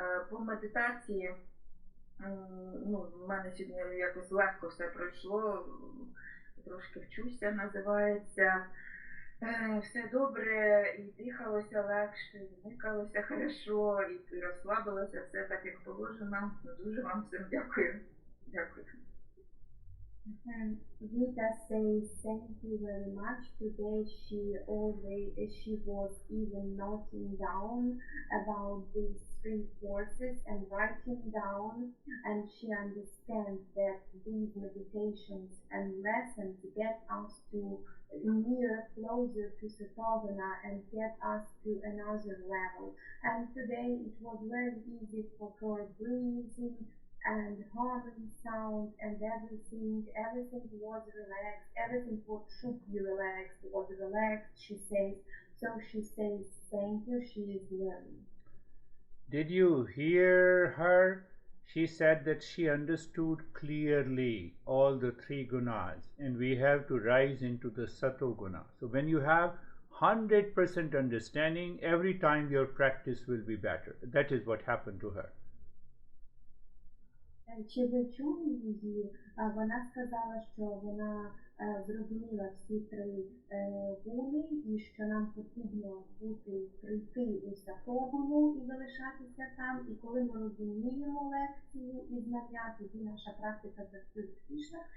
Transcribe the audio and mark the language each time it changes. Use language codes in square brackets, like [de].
[uk] По медитації, в мене сьогодні якось легко все пройшло, трошки вчуся, називається. Все добре, і дихалося легше, і вмикалося хорошо, і розслабилося, все так, як положено. Дуже вам всім дякую. Дякую. [en] Rita says thank you very much. Today she was even noting down about these 3 forces and writing down, and she understands that these meditations and lessons get us to closer to Satoguna and get us to another level. And today it was very easy for her breathing and humming sound and everything was relaxed, everything what should be relaxed was relaxed, she says. So she says thank you, she is learning. Did you hear her? She said that she understood clearly all the 3 gunas, and we have to rise into the satoguna. So when you have 100% understanding, every time your practice will be better. That is what happened to her. [uk] Чи ви чули її? Вона сказала, що вона зрозуміла всі 3 гуни і що нам потрібно прийти у сатогуну і залишатися там. І коли ми розуміємо лекцію і знання, тоді наша практика завжди успішна.